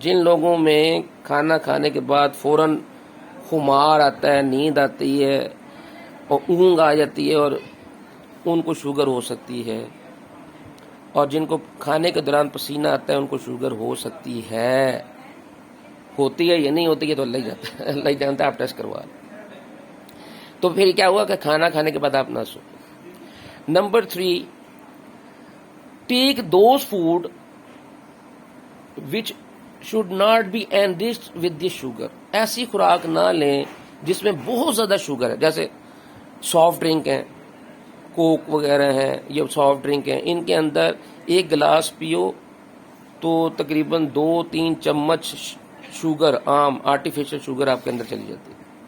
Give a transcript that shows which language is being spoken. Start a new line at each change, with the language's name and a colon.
Urdu: جن لوگوں میں کھانا کھانے کے بعد فوراً خمار آتا ہے, نیند آتی ہے اور اونگ آ جاتی ہے, اور ان کو شوگر ہو سکتی ہے. اور جن کو کھانے کے دوران پسینہ آتا ہے ان کو شوگر ہو سکتی ہے. ہوتی ہے یا نہیں ہوتی ہے تو اللہ ہی جانتا ہے, اللہ ہی جانتا ہے, آپ ٹیسٹ کروا لیں. تو پھر کیا ہوا کہ کھانا کھانے کے بعد آپ نہ سو.
English: Number 3 take those food which should not be enriched with the sugar.
Urdu: ایسی خوراک نہ لیں جس میں بہت زیادہ شوگر ہے. جیسے سافٹ ڈرنک ہیں, کوک وغیرہ ہیں, یہ سافٹ ڈرنک ہیں, ان کے اندر ایک گلاس پیو تو تقریباً 2-3 چمچ شوگر, عام آرٹیفیشل شوگر آپ کے اندر چلی جاتی ہے.